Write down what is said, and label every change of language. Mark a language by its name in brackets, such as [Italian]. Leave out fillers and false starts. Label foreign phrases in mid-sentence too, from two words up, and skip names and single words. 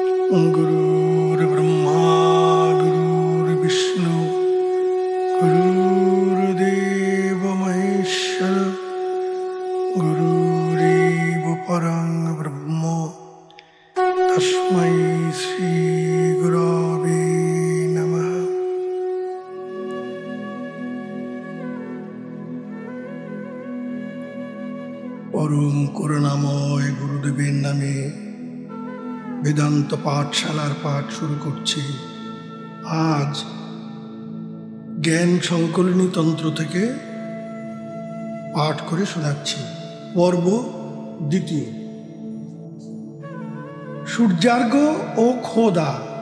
[Sanskrit] गुरुर्ब्रह्मा गुरुर्विष्णु गुरुर्देव महेश्वर गुरुरेव परं ब्रह्म तस्मै श्री गुरवे नमः। [Bangla] परम করুণাময় গুরুদেবের নামে বেদান্ত পাঠশালার পাঠ শুরু করছি। আজ জ্ঞান সংকলনী তন্ত্র থেকে পাঠ করে শোনাচ্ছি। পর্ব দ্বিতীয়, সূর্যার্ঘ্য ও খোদা।